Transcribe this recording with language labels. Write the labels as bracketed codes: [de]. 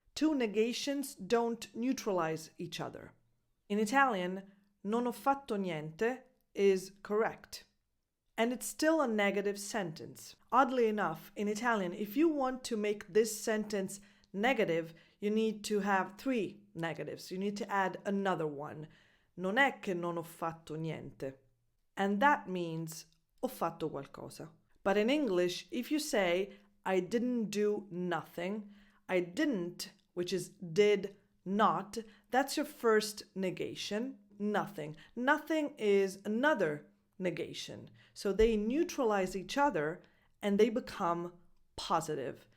[en] 2 negations don't neutralize each other. In Italian, [it] non ho fatto niente [en] is correct. And it's still a negative sentence. Oddly enough, in Italian, if you want to make this sentence negative, you need to have 3 negatives. You need to add another one. [it] Non è che non ho fatto niente. [en] And that means [it] ho fatto qualcosa. [en] But in English, if you say, I didn't do nothing, I didn't, which is did not, that's your first negation, nothing. Nothing is another negation. So they neutralize each other and they become positive.